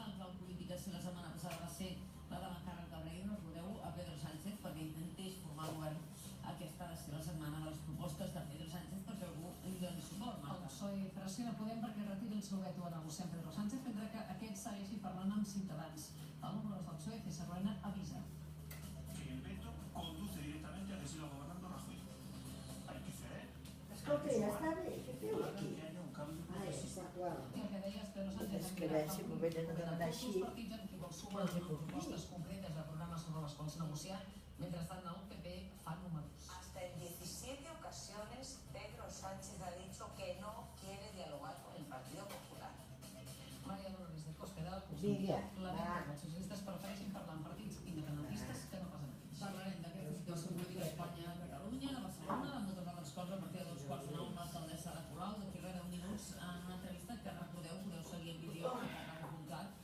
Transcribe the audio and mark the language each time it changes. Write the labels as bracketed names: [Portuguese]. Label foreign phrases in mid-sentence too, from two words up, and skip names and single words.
[Catalan] En clau política, si la setmana passada va ser la de l'encàrrec Cabreiro, recordeu a Pedro Sánchez perquè intentés formar govern. Aquesta ha de ser la setmana de les propostes de Pedro Sánchez perquè algú li doni suport. El PSOE pressiona Podem perquè retiri el seu veto a negociar amb Pedro Sánchez, mentre que aquest segueixi parlant amb Ciutadans. El número 2 del PSOE, César Ruena, avisa [Spanish] que el veto conduce directamente a que siga gobernando Rajoy. Hay que ceder. [Catalan] Escolta, ja està bé, què feu [Spanish] Para [Catalan] aquí? [Spanish] que haya un cambio [Catalan] Ah, ja està clar. I el que deies, Pedro Sánchez És que veig si m'ho venen a demanar així. Els partits amb qui vol sumar propostes concretes de programes sobre les quals negociar. Mentrestant, el PP fa números. [Spanish] Hasta en 17 ocasiones Pedro Sánchez ha dicho que no quiere dialogar con el Partido Popular. [Catalan] Maria Dolores de Cospedal, Vinga, lamenta va. que els socialistes prefereixin parlar amb partits independentistes que no pas amb ells. Parlarem d'aquesta situació política a Espanya, a Catalunya, a Barcelona, de moltes altres coses a partir de 2:15 amb l'alcaldessa de Colau, d'aquí res 10 minuts, en una entrevista que recordeu, podeu seguir en vídeo a canal.cat.